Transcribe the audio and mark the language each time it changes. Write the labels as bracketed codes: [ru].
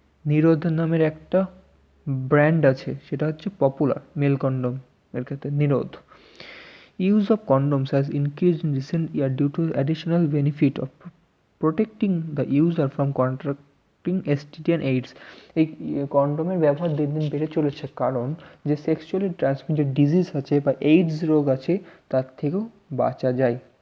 [bn] নিরোধ নামের একটা ব্র্যান্ড আছে, সেটা হচ্ছে পপুলার মেল কন্ডম এর ক্ষেত্রে নিরোধ। [en] Use of condoms has increased in recent years due to additional benefit of protecting the user from contracting STD and AIDS. [bn] এই কন্ডোমের ব্যবহার দিন দিন বেড়ে চলেছে, কারণ যে সেক্সুয়ালি ট্রান্সমিটেড ডিজিজ আছে বা এইডস রোগ আছে তার থেকেও বাঁচা যায়।